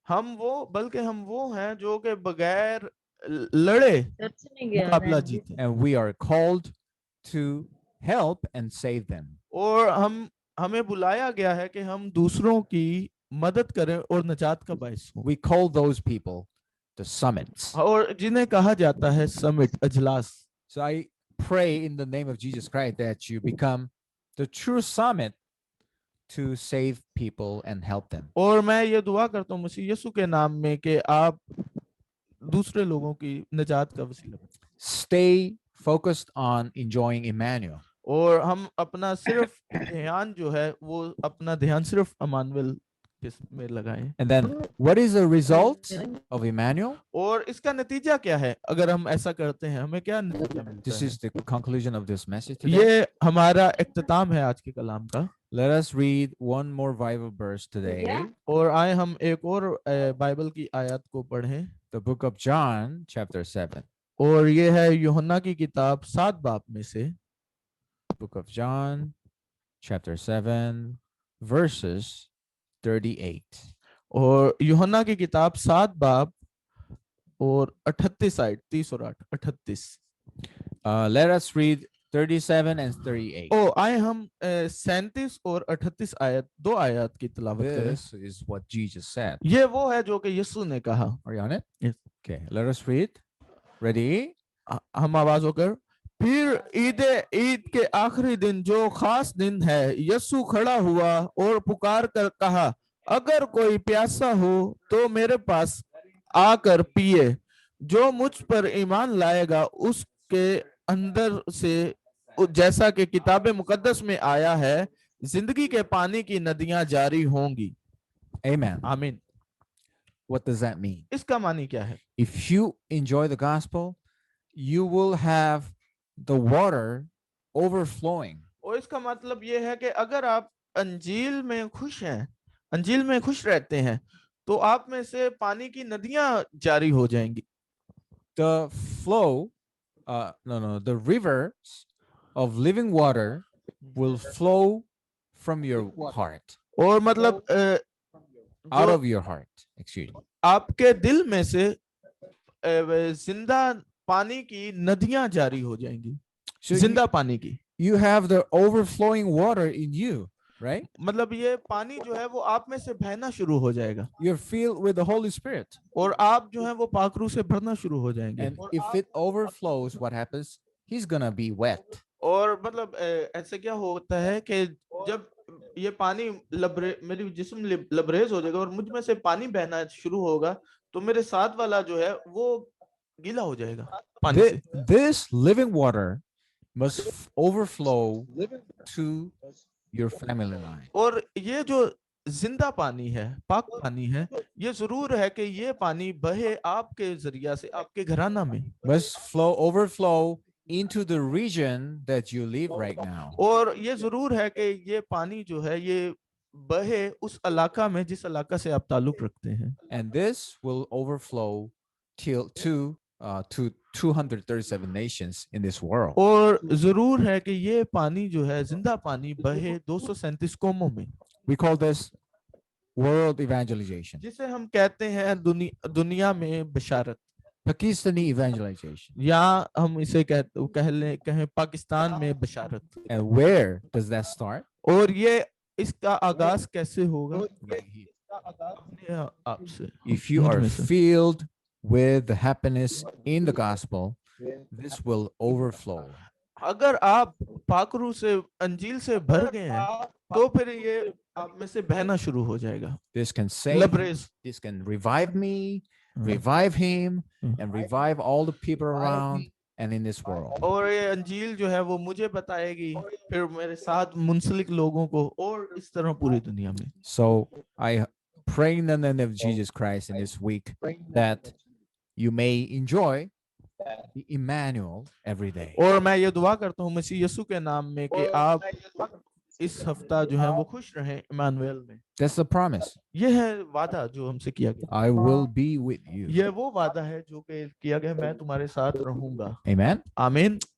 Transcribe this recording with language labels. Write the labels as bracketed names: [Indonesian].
[Hindi] हम वो हैं जो कि बगैर लड़े मुकाबला जीते। [English] And we are called to help and save them. [Hindi] और हमें बुलाया गया है कि हम दूसरों की मदद करें और निजात का बाइस हों। [English] We call those people the summits. [Hindi] और जिन्हें कहा जाता है summit, अजलास। [English] So I pray in the name of Jesus Christ that you become the true summit to save people and help them. [Hindi] और मैं ये दुआ करता हूँ मसीह यीशु के नाम में कि आप दूसरे लोगों की निजात का वसीला बनें। [English] Stay focused on enjoying Emmanuel. [Hindi] और हम अपना सिर्फ ध्यान जो है वो अपना ध्यान सिर्फ इमानुएल किस में लगाएं। [English] And then what is the result of Emmanuel? [Hindi] और इसका नतीजा क्या है अगर हम ऐसा करते हैं, हमें क्या नतीजा मिलता [English] This [Hindi] है? [English] is the conclusion of this message today. [Hindi] ये हमारा इख्तिताम है आज के कलाम का। [English] Let us read one more Bible verse today. [Hindi] और आए हम एक और बाइबल की आयत को पढ़ें। [English] The book of John, chapter 7. [Hindi] और ये है यूहन्ना की किताब 7 बाब में से। [English] Book of John, chapter 7, verses 38. [Hindi] और यूहन्ना की किताब 7 बाब और 38 आयत, 30 और 8, 38। [English] Let us read 37 and 38. [Hindi] ओ आए हम 37 और 38 आयत, 2 आयत की तिलावत करें। [English] This is what Jesus said. [Hindi] ये वो है जो कि यीशु ने कहा। [English] Are you on it? Yes. Okay, let us read. Ready? [Hindi] हम आवाज होकर, फिर ईद के आखिरी दिन जो खास दिन है, यीशु खड़ा हुआ और पुकार कर कहा, अगर कोई प्यासा हो तो मेरे पास आकर पिए, जो मुझ पर ईमान लाएगा उसके अंदर से, जैसा कि किताब मुकद्दस में आया है, जिंदगी के पानी की नदियां जारी होंगी। [English] Amen. [Hindi] आमीन। [English] What does that mean? [Hindi] इसका मानी क्या है? [English] If you enjoy the gospel, you will have the water overflowing. [Hindi] और इसका मतलब ये है कि अगर आप अंजील में खुश हैं, अंजील में खुश रहते हैं, तो आप में से पानी की नदियां जारी हो जाएंगी। [English] The flow, the rivers of living water will flow from your heart, [Hindi] और मतलब [English] out [Hindi] जो [English] of your heart, excuse me. [Hindi] आपके दिल में से जिंदा पानी की नदियां जारी हो जाएंगी, [English] So [Hindi] जिंदा पानी की। [English] you have the overflowing water in you, right? [Hindi] मतलब ये पानी जो है वो आप में से बहना शुरू हो जाएगा, [English] You're filled with the Holy Spirit. [Hindi] और आप जो है वो पाकरू से भरना शुरू हो जाएंगे। [English] And if it overflows, what happens? He's gonna be wet. [Hindi] और मतलब ऐसे क्या होता है कि जब ये पानी मेरी जिस्म लबरेज हो जाएगा और मुझ में से पानी बहना शुरू होगा, तो मेरे साथ वाला जो है वो गीला हो जाएगा पानी से। [English] This living water must overflow to your family line. [Hindi] और ये जो जिंदा पानी है, पाक पानी है, ये जरूर है कि ये पानी बहे आपके जरिया से आपके घराना में, [English] Must overflow into the region that you live right now. [Hindi] और ये जरूर है कि ये पानी जो है ये बहे उस इलाका में जिस इलाका से आप ताल्लुक रखते हैं। [English] And this will overflow to 237 nations in this world. [Hindi] और जरूर है कि ये पानी जो है जिंदा पानी बहे 237 कौमों में। [English] We call this world evangelization. [Hindi] जिसे हम कहते हैं दुनिया में बशारत, [English] Pakistani evangelization. [Hindi] या हम इसे कहें पाकिस्तान में बशारत। [English] And where does that start? [Hindi] और ये इसका आगाज कैसे होगा? [English] Right here. [Hindi] अपने आप से। [English] If you are filled with the happiness in the gospel, this will overflow. [Hindi] अगर आप पाकरू से अंजील से भर गए हैं, तो फिर ये आप में से बहना शुरू हो जाएगा। [English] This can save, [Hindi] लबरेज, [English] this can revive me, revive him, and revive all the people around and in this world. [Hindi] और ये अंजील जो है वो मुझे बताएगी, फिर मेरे साथ मुंसलिक लोगों को, और इस तरह पूरी दुनिया में। [English] So I pray in the name of Jesus Christ in this week that you may enjoy the Emmanuel every day. [Hindi] और मैं ये दुआ करता हूँ मसीह यीशु के नाम में कि आप इस हफ्ता जो है वो खुश रहें इमानुएल में। [English] That's the promise. [Hindi] ये है वादा जो हमसे किया गया। [English] I will be with you. [Hindi] ये वो वादा है जो कि किया गया, मैं तुम्हारे साथ रहूंगा। [English] Amen. [Hindi] आमीन।